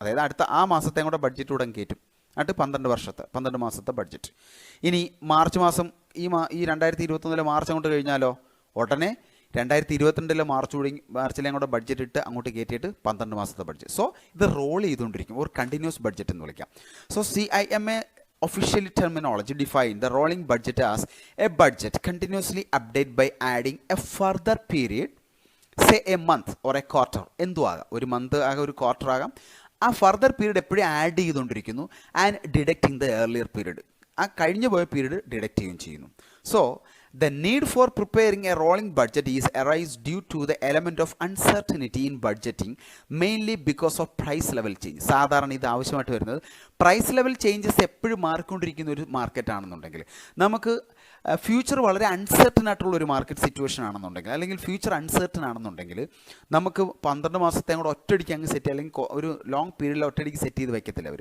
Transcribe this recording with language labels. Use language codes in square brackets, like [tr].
[ml] അതായത് അടുത്ത ആ മാസത്തെയും കൂടെ ബഡ്ജറ്റ് കൂടെ കയറ്റും. എന്നിട്ട് 12 മാസത്തെ ബഡ്ജറ്റ്. ഇനി മാർച്ച് മാസം ഈ 2021 മാർച്ച് അങ്ങോട്ട് കഴിഞ്ഞാലോ ഉടനെ 2022 മാർച്ചിലേയും കൂടെ ബഡ്ജറ്റ് ഇട്ട് അങ്ങോട്ട് കയറ്റിയിട്ട് 12 മാസത്തെ ബഡ്ജറ്റ്. സോ ഇത് റോൾ ചെയ്തുകൊണ്ടിരിക്കും. ഒരു കണ്ടിന്യൂസ് ബഡ്ജറ്റ് എന്ന് വിളിക്കാം. [en] So CIMA officially terminology define the rolling budget as a budget continuously updated by adding a further period, say a month or a quarter. [ml] എന്തു ആകാം, ഒരു മന്ത് ആകാം, ഒരു ക്വാർട്ടർ ആകാം. ആ ഫർദർ പീരീഡ് എപ്പോഴും ആഡ് ചെയ്തുകൊണ്ടിരിക്കുന്നു. [en] and deducting the earlier period, [ml] ആ കഴിഞ്ഞു പോയ പീരീഡ് ഡിഡക്റ്റ് ചെയ്യുകയും ചെയ്യുന്നു. [en] So the need for preparing a rolling budget is arise due to the element of uncertainty in budgeting, mainly because of price level change. [ml] സാധാരണ ഇത് ആവശ്യമായിട്ട് വരുന്നത് price level changes എപ്പോഴും മാറിക്കൊണ്ടിരിക്കുന്ന ഒരു മാർക്കറ്റ് ആണെന്നുണ്ടെങ്കിൽ, നമുക്ക് ഫ്യൂച്ചർ വളരെ അൺസർട്ടൺ ആയിട്ടുള്ള ഒരു മാർക്കറ്റ് സിറ്റുവേഷൻ ആണെന്നുണ്ടെങ്കിൽ, അല്ലെങ്കിൽ ഫ്യൂച്ചർ അൺസർട്ടൺ ആണെന്നുണ്ടെങ്കിൽ നമുക്ക് 12 മാസത്തെ കൂടെ ഒറ്റയടിക്ക് അങ്ങ് സെറ്റ്, അല്ലെങ്കിൽ ഒരു ലോങ് പീരീഡിൽ ഒറ്റയടിക്ക് സെറ്റ് ചെയ്ത് വയ്ക്കത്തില്ല.